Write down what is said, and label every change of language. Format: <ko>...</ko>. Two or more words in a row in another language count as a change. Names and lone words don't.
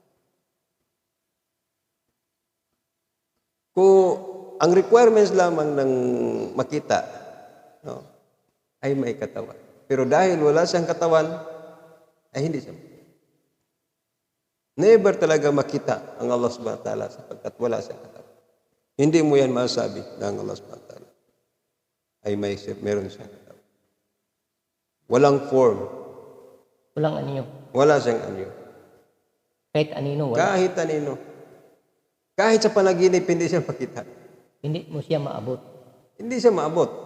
<tl>Kung ang requirements lamang ng makita, no, ay may katawan. Pero dahil wala siyang katawan, ay hindi siya. Never talaga makita ang Allah</tl> <ar>سبحانه وتعالى</ar> <tl>sapagkat wala siyang katawan. Hindi mo yan masabi na ang Allah</tl> <ar>سبحانه وتعالى</ar> <tl>ay meron siyang katawan. Walang form. Walang anyo. Wala siyang anyo. Kahit anino, wala. Kahit anino. Kahit sa panaginip, hindi siya makita. Hindi mo siya maabot. Hindi siya maabot.</tl>